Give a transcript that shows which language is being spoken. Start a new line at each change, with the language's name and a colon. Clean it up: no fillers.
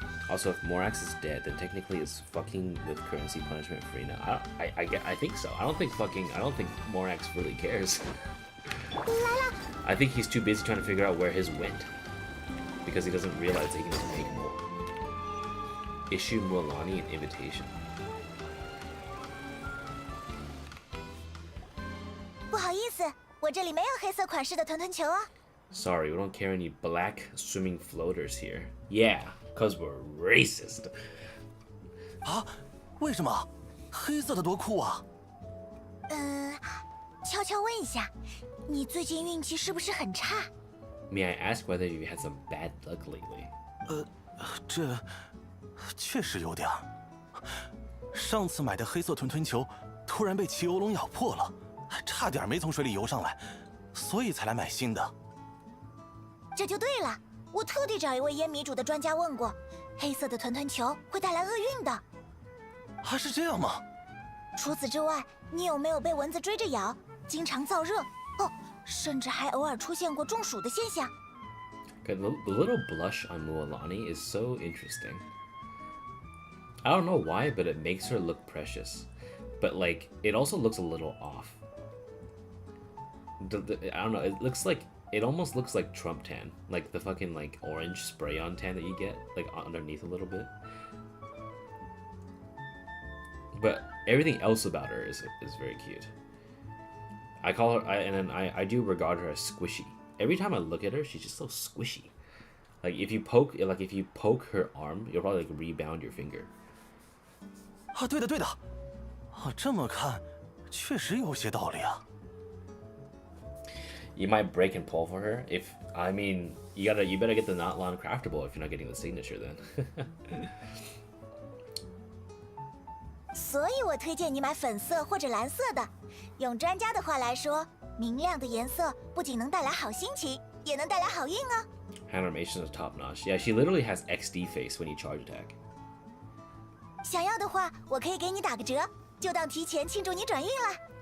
English: Also, if Morax is dead, then technically it's fucking with currency punishment free now. I think so. I don't think Morax really cares. I think he's too busy trying to figure out where his went, because he doesn't realize that he can just make more. Issue Mualani an invitation.
Chinese: 不好意思，我这里没有黑色款式的团团球啊。
English: Sorry, we don't carry any black swimming floaters here. Yeah, cause we're racist.
Chinese: 啊？为什么？黑色的多酷啊！悄悄问一下，你最近运气是不是很差？
English: May I ask whether you had some bad luck lately?
Chinese: 这确实有点儿。上次买的黑色团球突然被骑游龙咬破了，差点没从水里游上来，所以才来买新的。这就对了，我特地找一位烟迷主的专家问过，黑色的团团球会带来厄运的。还是这样吗？除此之外，你有没有被蚊子追着咬，经常燥热？哦，甚至还偶尔出现过中暑的现象？
English: Okay, the little blush on Mualani is so interesting. I don't know why, but it makes her look precious. But like, it also looks a little off. I don't know, it almost looks like Trump tan. Like the fucking like orange spray-on tan that you get, like underneath a little bit. But everything else about her is very cute. I call her, I do regard her as squishy. Every time I look at her, she's just so squishy. Like if you poke her arm, you'll probably like rebound your finger.
Chinese: 啊，对的。啊，这么看，确实有些道理啊。
English: You might break and pull for her. You better get the not lawn craftable if you're not getting the signature then.
Chinese: 所以我推荐你买粉色或者蓝色的。用专家的话来说，明亮的颜色不仅能带来好心情，也能带来好运哦。
English: Animation is top notch. Yeah, she literally has XD face when you charge attack.
Chinese: 想要的话，我可以给你打个折，就当提前庆祝你转运了。